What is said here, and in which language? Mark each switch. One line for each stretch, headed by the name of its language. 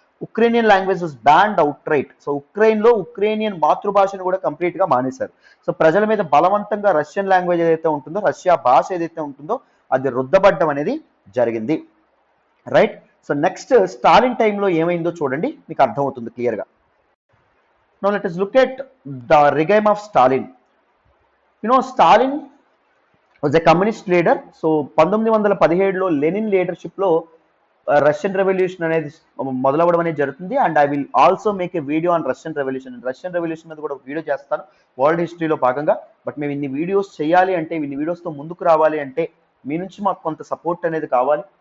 English: Ukrainian language was banned outright.
Telugu: So ఉక్రెయిన్లో Ukrainian మాతృభాషను కూడా కంప్లీట్గా మానేశారు. సో ప్రజల మీద బలవంతంగా రష్యన్ లాంగ్వేజ్ ఏదైతే ఉంటుందో, రష్యా భాష ఏదైతే ఉంటుందో అది రుద్దబడ్డం అనేది జరిగింది. రైట్. సో నెక్స్ట్ స్టాలిన్ టైంలో ఏమైందో చూడండి, మీకు అర్థమవుతుంది క్లియర్గా.
English: Now let us look at the regime of Stalin. Stalin was a communist leader.
Telugu: So 1917లో Lenin లీడర్షిప్లో Russian revolution అనేది మొదలవడం అనేది జరుగుతుంది.
English: and I will also make a video on Russian revolution
Telugu: మీద కూడా వీడియో చేస్తాను వరల్డ్ హిస్టరీలో భాగంగా. బట్ మేము ఇన్ని వీడియోస్ చేయాలి అంటే, ఇన్ని వీడియోస్తో ముందుకు రావాలి అంటే మీ నుంచి మాకు కొంత సపోర్ట్ అనేది కావాలి.